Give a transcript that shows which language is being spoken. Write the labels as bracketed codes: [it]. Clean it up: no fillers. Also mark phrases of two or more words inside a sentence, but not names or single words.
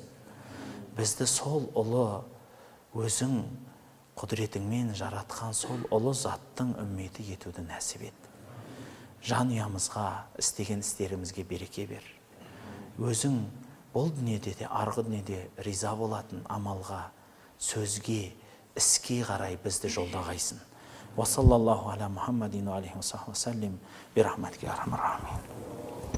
[kk] Бізді сол ұлы, өзің құдіретіңмен жаратқан сол ұлы заттың үмметі етуді нәсіп ет. Жан ұямызға, істеген істерімізге береке бер. Өзің бұл дүниеде де, арғы дүниеде риза болатын амалға, сөзге, іске қарай бізді жолдағайсың. [ar] وصلى الله على محمد وعليه وسلم. برحمتك يا أرحم الراحمين.